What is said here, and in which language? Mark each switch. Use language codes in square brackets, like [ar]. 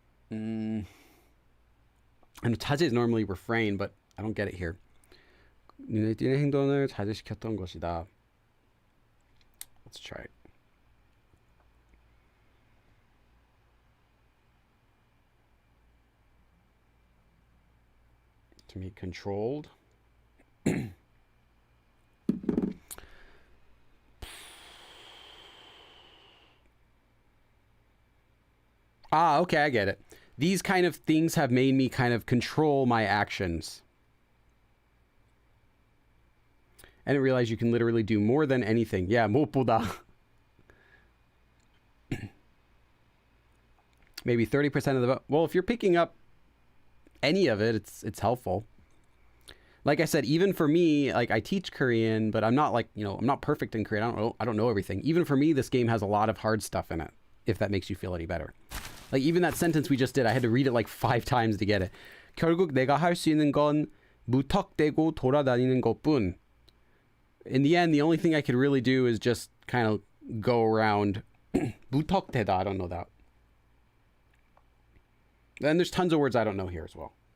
[en] I know 자제 is normally refrain, but I don't get it here. [ko] 눈에 띄는 행동을 자제시켰던 것이다. [en] Let's try it. To be controlled. Okay, I get it. These kind of things have made me kind of control my actions. I didn't realize you can literally do more than anything. Yeah, 무엇보다. Maybe 30% of the vote. Well, if you're picking up any of it, it's helpful. Like I said, even for me, like I teach Korean, but I'm not like, I'm not perfect in Korean. I don't know everything. Even for me, this game has a lot of hard stuff in it, if that makes you feel any better. Like even that sentence we just did, I had to read it like 5 times to get it. [ko] 결국 내가 할 수 있는 건 무턱대고 돌아다니는 것뿐. [en] In the end, the only thing I could really do is just kind of go around. 무턱대다, I don't know that. And there's tons of words I don't know here as well.